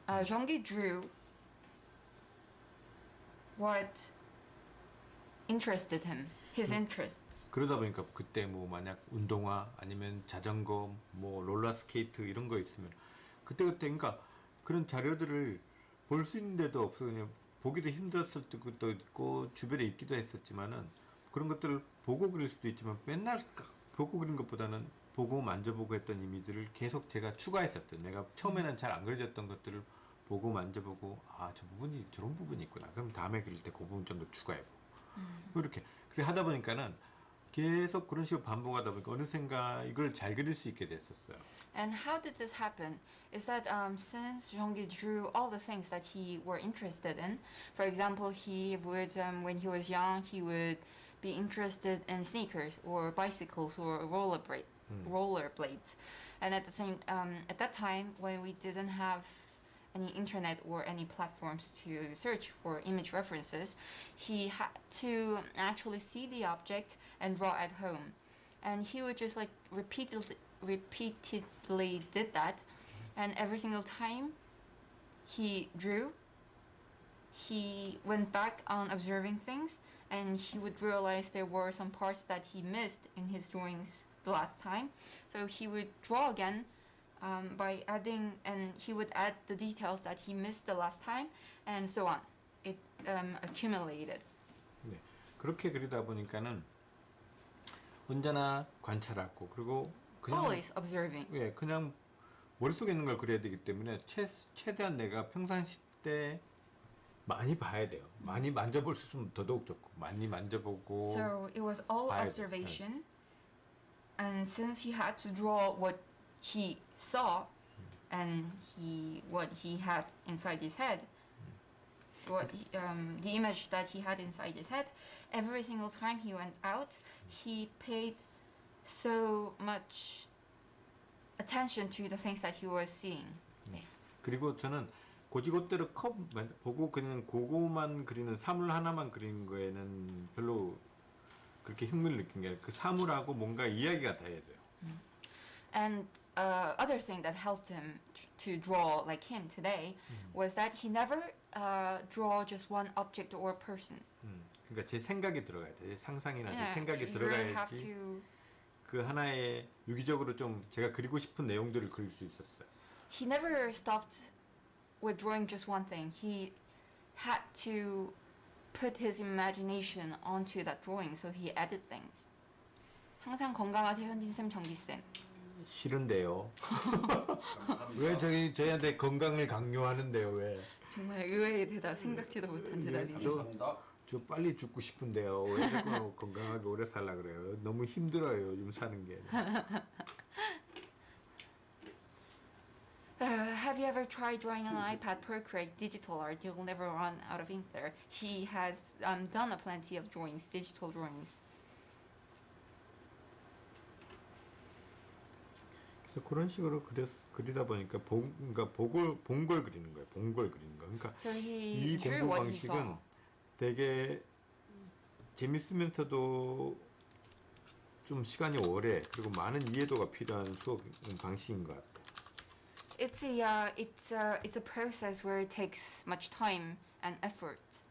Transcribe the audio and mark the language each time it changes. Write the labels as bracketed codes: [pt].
[en] Zhangyi drew what interested him, his interests. [ko] 그러다 보니까 그때 뭐 만약 운동화 아니면 자전거 뭐 롤러스케이트 이런 거 있으면 그때 그러니까 그런 자료들을 볼 수 있는 데도 없어 그냥 보기도 힘들었을 때도 있고 주변에 있기도 했었지만은 그런 것들을 보고 그릴 수도 있지만 맨날 보고 그린 것보다는 보고 만져보고 했던 이미지를 계속 제가 추가했었어요. 내가 처음에는 잘 안 그려졌던 것들을 보고 만져보고 아 저 부분이 저런 부분이 있구나. 그럼 다음에 그릴 때 그 부분 좀 더 추가해보고 이렇게 그렇게 하다 보니까는 계속 그런 식으로 반복하다 보니까 어느샌가 이걸 잘 그릴 수 있게 됐었어요. [en] And how did this happen? Is that since Zhangyi drew all the things that he were interested in, for example, he would, when he was young, he would be interested in sneakers or bicycles or rollerblades. And at the same, at that time, when we didn't have any internet or any platforms to search for image references, he had to actually see the object and draw at home. And he would just like repeatedly did that, and every single time he drew, he went back on observing things, and he would realize there were some parts that he missed in his drawings the last time. So he would draw again by adding, and he would add the details that he missed the last time, and so on. It accumulated. [ko] 네, 그렇게 그리다 보니까는 언제나 관찰하고 그리고 그냥 [en] Always observing. [ko] 예, 그냥 머릿속에 있는 걸 그려야 되기 때문에 최대한 내가 평상시 때 많이 봐야 돼요. 많이 만져볼 수 있으면 더더욱 좋고 많이 만져보고 [en] So it was all [ko] 봐야 돼. [en] observation, and since he had to draw what he saw and what he had inside his head, the image that he had inside his head, every single time he went out, he paid so much attention to the things that he was seeing. [ko] 그리고 저는 고지고대로 컵 보고 그냥 그거만 그리는 사물 하나만 그리는 거에는 별로 그렇게 흥미를 느낀 게 아니라 그 사물하고 뭔가 이야기가 돼야 돼요. [en] And other thing that helped him to draw like him today was that he never draw just one object or person. [ko] 그러니까 제 생각이 들어가야 돼. 제 상상이나 제 [en] Yeah, [ko] 생각이 [en] you really have [ko] 들어가야지 [en] to. [ko] 그 하나의 유기적으로 좀 제가 그리고 싶은 내용들을 그릴 수 있었어요. [en] He never stopped with drawing just one thing. He had to put his imagination onto that drawing, so he added things. [ko] 항상 건강하세요, 현진쌤, 정기쌤. 싫은데요. 감사합니다. 왜 저희한테 건강을 강요하는데요? 왜? 정말 의외의 대답, 생각지도 못한 대답이네요. 감사합니다. 저 빨리 죽고 싶은데요. 왜 자꾸 건강하게 오래 살라 그래요? 너무 힘들어요, 요즘 사는 게. [en] Have you ever tried drawing on an iPad Procreate digital art? You'll never run out of ink there. He has done a plenty of drawings, digital drawings. [ko] 그래서 그런 식으로 그리다 보니까 그러니까 본 걸 그리는 거예요. 본 걸 그리는 거. 그러니까 [en] So he [ko] 이 [en] drew [ko] 공부 [en] what he saw. [ko] 방식은 되게 재밌으면서도 좀 시간이 오래 그리고 많은 이해도가 필요한 수업 방식인 것 같아요. [en] It's a process where it takes much time and effort.